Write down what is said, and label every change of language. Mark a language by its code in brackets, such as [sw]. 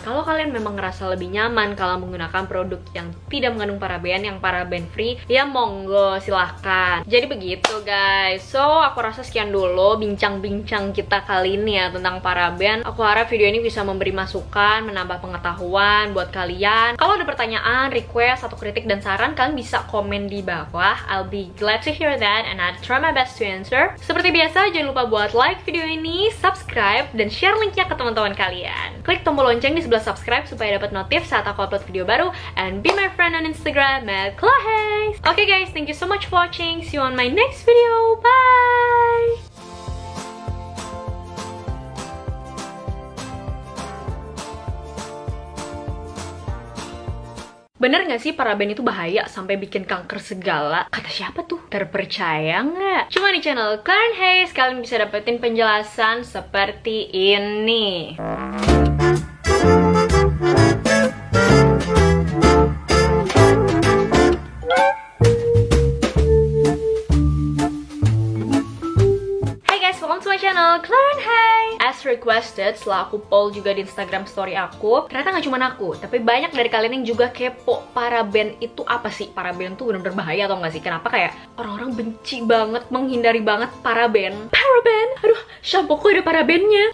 [id] Kalau kalian memang ngerasa lebih nyaman kalau menggunakan produk yang tidak mengandung paraben, yang paraben free, ya monggo silahkan. Jadi begitu guys. So aku rasa sekian dulu bincang-bincang kita kali ini ya tentang paraben. Aku harap video ini bisa memberi masukan, menambah pengetahuan buat kalian. Kalau ada pertanyaan, request, atau kritik dan saran, kalian bisa komen di bawah. [en] I'll be glad to hear that and I'll try my best to answer. [id] Seperti biasa, jangan lupa buat like video ini, subscribe, dan share linknya ke teman-teman kalian. Klik tombol lonceng di sebelah subscribe supaya dapat notif saat aku upload video baru, [en] and be my friend on Instagram @clahays. Okay guys, thank you so much for watching. See you on my next video. Bye! [id] Bener gak sih paraben itu bahaya sampai bikin kanker segala? Kata siapa tuh? Terpercaya nggak? Cuma di channel Claire and Hays kalian bisa dapetin penjelasan seperti ini. [en] Welcome to my channel Claire and Hays. As requested, [id] setelah aku poll juga di Instagram story aku, ternyata nggak cuma aku, tapi banyak dari kalian yang juga kepo paraben itu apa sih? Paraben tuh bener-bener bahaya atau nggak sih? Kenapa kayak orang-orang benci banget, menghindari banget paraben? Paraben? Aduh, shampooku ada parabennya.